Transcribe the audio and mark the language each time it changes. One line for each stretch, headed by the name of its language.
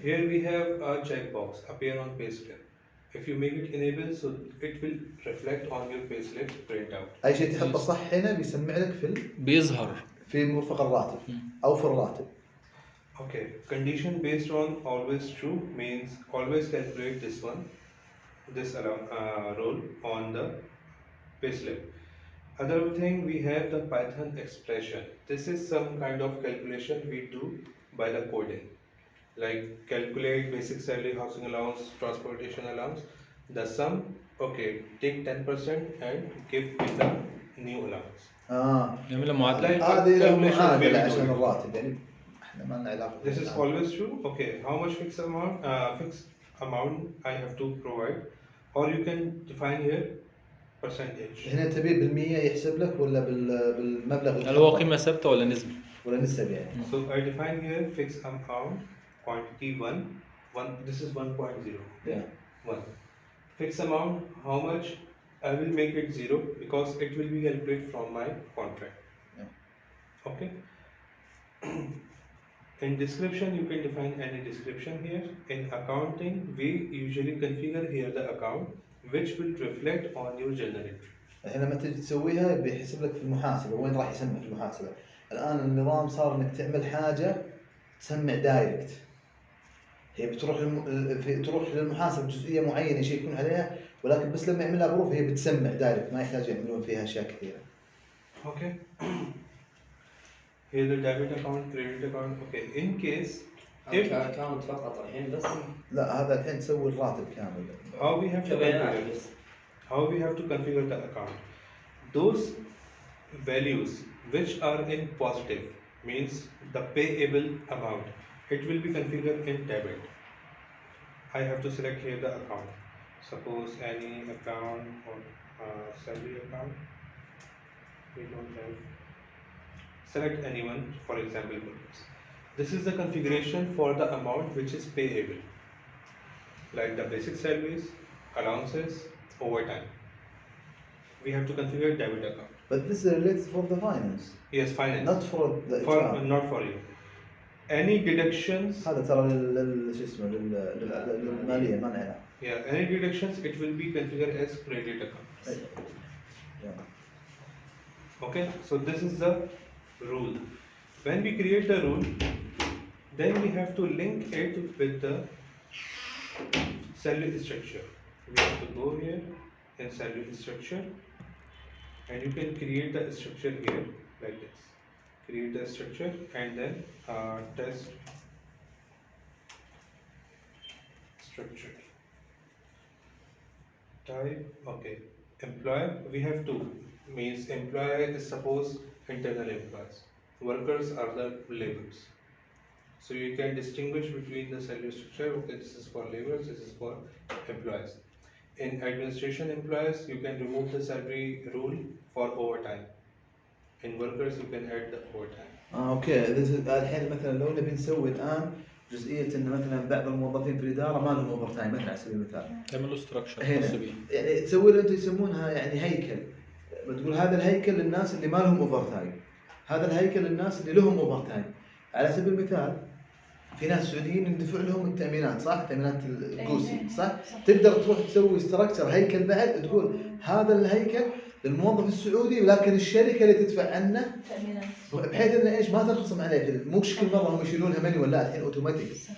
English: Here we have a checkbox appear on payslip. If you make it enable, so it will reflect on your payslip printout.
Arabic: اي شيء تحطه صح هنا بيسمع لك بيظهر في مرفق الراتب او في الراتب.
English: Okay, condition based on always true means always calculate this one, this role on the payslip. Other thing, we have the Python expression. This is some kind of calculation we do by the coding, like calculate basic salary, housing allowance, transportation allowance. The sum, okay, take 10% and give in the new allowance.
Arabic: نعمل معادله. هذه له معادله عشان الراتب، يعني احنا ما لنا علاقه.
English: This is always true. Okay, how much fixed amount I have to provide, or you can define here percentage.
Arabic: هنا تبي بالمية يحسب لك ولا بالمبلغ اللي هل هو قيمه ثابته ولا نسبه؟ ولا نسب يعني.
English: So I define here fixed amount quantity 1. This is 1.0. Yeah. 1. Fixed amount, how much I will make it 0 because it will be calculated from my contract. Yeah. Okay. In description, you can define any description here. In accounting, we usually configure here the account which will reflect on your journal entry.
Arabic: الحين لما تجي تسويها بيحسب لك في المحاسبة وين راح يسمع في المحاسبة. الآن النظام صار إنك تعمل حاجة تسمع دايركت. هي بتروح تروح للمحاسب جزئية معينة يشيكون عليها ولكن بس لما يعملها بروف هي بتسمع دايركت ما يحتاج يعملون فيها أشياء كثيرة.
English: Okay. Here the debit account, credit account. Okay. In case if
Arabic: account فقط الحين بس. لا هذا الحين تسوي الراتب كامل.
English: how we have to configure how we have to configure the account. Those values which are in positive means the payable amount. It will be configured in debit. I have to select here the account. Suppose any account or salary account. We don't have. Select anyone for example purpose. This is the configuration for the amount which is payable, like the basic salaries, allowances, overtime. We have to configure debit account. But this is related for the finance. Yes, finance. Not for the not for you. Any deductions.
Arabic: هذا ترى شو اسمه للمالية ما لنا.
English: Yeah, any deductions it will be configured as credit account. Yeah. Okay, so this is the rule. When we create the rule, then we have to link it with the salary structure. We have to go here in salary structure and you can create the structure here like this. Create the structure and then test structure. Type, okay. Employer, we have two. Means employer is suppose internal employees. Workers are the laborers. So you can distinguish between the salary structure. Okay, this is for laborers, this is for employees. In administration employees, you can remove the salary rule for overtime. In workers, you can add the overtime.
Arabic: اوكي الحين مثلا لو نبي نسوي الان جزئيه ان مثلا بعض الموظفين في الاداره ما لهم اوفر تايم مثلا على سبيل المثال. تعمل له ستراكشر هنا يعني تسوي له انتم يسمونها يعني هيكل. بتقول هذا الهيكل للناس اللي ما لهم اوفر تايم. هذا الهيكل للناس اللي لهم اوفر تايم. على سبيل المثال في ناس سعوديين يندفع لهم التامينات صح؟ تامينات القوسي صح؟ تقدر تروح تسوي ستراكشر هيكل بعد تقول هذا الهيكل للموظف السعودي ولكن الشركه اللي تدفع عنه بحيث انه ايش ما تنخصم عليه مش كل مره هم يشيلونها مانيوال لا الحين اوتوماتيك.